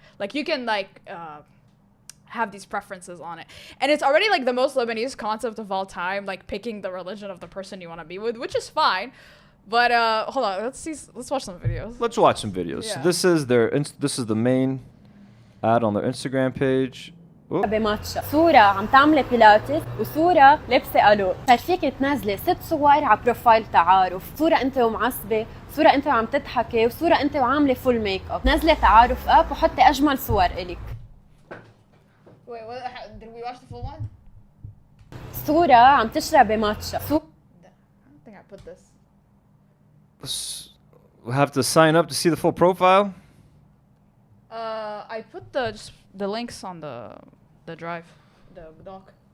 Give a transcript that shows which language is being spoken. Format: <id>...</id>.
<en>Like you can like have these preferences on it, and it's already like the most Lebanese concept of all time, like picking the religion of the person you want to be with, which is fine. But hold on, let's watch some videos. Let's watch some videos. Yeah. So this is the main ad on their Instagram page.</en> <ar>بماتشا صورة عم تعملي بيلاتس وصورة لابسة ألو. صار فيك تنزلي 6 صور على بروفايل تعارف، صورة أنت ومعصبة، صورة أنت وعم تضحكي، وصورة أنت وعاملة فول ميك اب. نزلي تعارف اب وحطي أجمل صور إلك.</ar> <en>Wait, did we watch the full one?</en> <ar>صورة عم تشربي ماتشا.</ar> <en>I don't think I put this. We'll have to sign up to see the full profile. I put the links on the drive, the doc.</en>